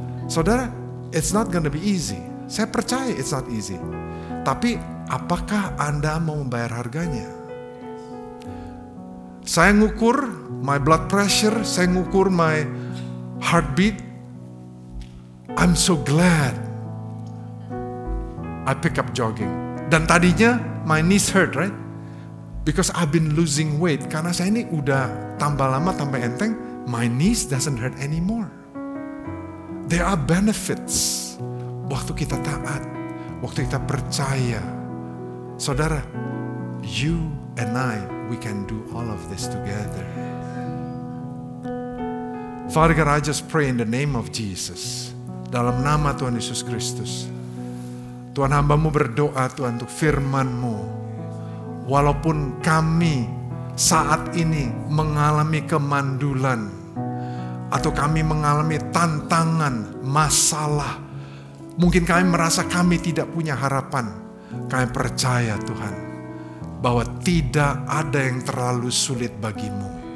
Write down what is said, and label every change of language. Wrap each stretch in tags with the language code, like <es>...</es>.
<en>Saudara, it's not gonna be easy.</en> <id>Saya percaya</id> <en>it's not easy.</en> <id>Tapi apakah Anda mau membayar harganya? Saya ngukur</id> <en>my blood pressure,</en> <id>saya ngukur</id> <en>my heartbeat. I'm so glad I pick up jogging.</en> <id>Dan tadinya</id> <en>my knees hurt, right? Because I've been losing weight.</en> <id>Karena saya ini udah tambah lama, tambah enteng,</id> <en>my knees doesn't hurt anymore. There are benefits.</en> <id>Waktu kita taat, waktu kita percaya.</id> <en>Saudara, you and I, we can do all of this together. Father God, I just pray in the name of Jesus.</en> <id>Dalam nama Tuhan Yesus Kristus. Tuhan, hamba-Mu berdoa Tuhan untuk firman-Mu. Walaupun kami saat ini mengalami kemandulan, atau kami mengalami tantangan, masalah, mungkin kami merasa kami tidak punya harapan, kami percaya Tuhan, bahwa tidak ada yang terlalu sulit bagimu.</id>